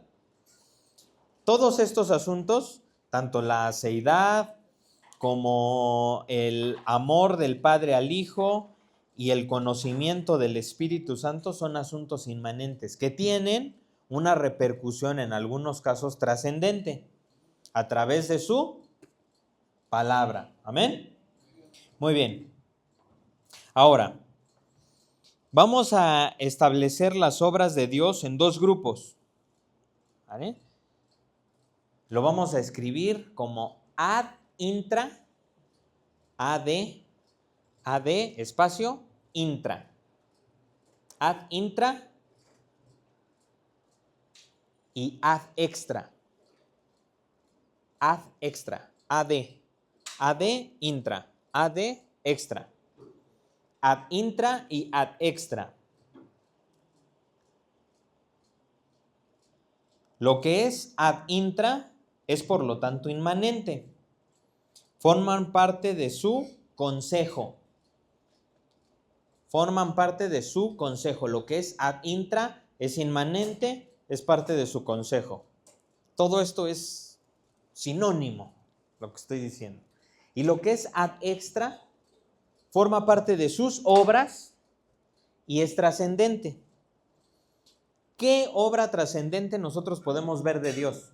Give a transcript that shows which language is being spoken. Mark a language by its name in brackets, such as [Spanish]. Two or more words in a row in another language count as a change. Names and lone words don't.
[Spanish] Todos estos asuntos, tanto la aceidad como el amor del Padre al Hijo y el conocimiento del Espíritu Santo, son asuntos inmanentes que tienen una repercusión en algunos casos trascendente a través de su palabra. ¿Amén? Muy bien. Ahora, vamos a establecer las obras de Dios en dos grupos. ¿Vale? lo vamos a escribir como [Latin] ad intra, [Spanish] ad, espacio, intra. [Latin] Ad intra y ad extra. Ad extra, ad intra, ad extra. Ad intra y ad extra. [Spanish] Lo que es [Latin] ad intra [Spanish] es por lo tanto inmanente. Forman parte de su consejo. Forman parte de su consejo. Lo que es [Latin] ad intra [Spanish] es inmanente, es parte de su consejo. Todo esto es sinónimo, lo que estoy diciendo. Y lo que es [Latin] ad extra [Spanish] forma parte de sus obras y es trascendente. ¿Qué obra trascendente nosotros podemos ver de Dios?